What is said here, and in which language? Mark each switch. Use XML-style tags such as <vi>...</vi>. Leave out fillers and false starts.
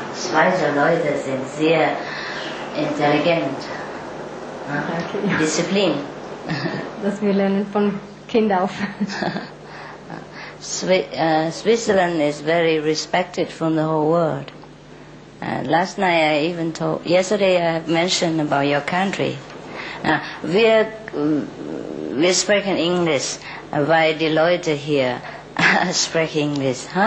<de>Schweizer Leute sind sehr intelligent. Okay. Disziplin. Das wir lernen von Kind auf.</de> <en>Switzerland is very respected from the whole world. Last night yesterday I have mentioned about your country.</en> <de>Wir sprechen English, weil die Leute hier sprechen English.</de>